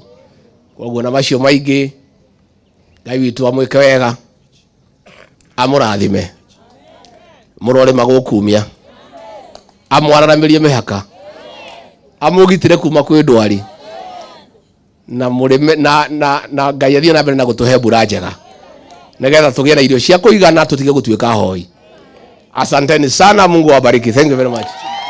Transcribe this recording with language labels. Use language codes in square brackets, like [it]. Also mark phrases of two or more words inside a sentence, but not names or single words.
[ki] Koguo na macio maingi Ngai witu amwike wega, amurathime, murore magukumia, amwararamirie mihaka, amugitire kuma kwi ndwari, na murime na Ngai athie na mbere na gutuhe mbura njega nigetha tugie na irio cia kuigana tutige gutuika hoi. [sw] Asanteni sana, Mungu awabariki. [en] Thank you very much.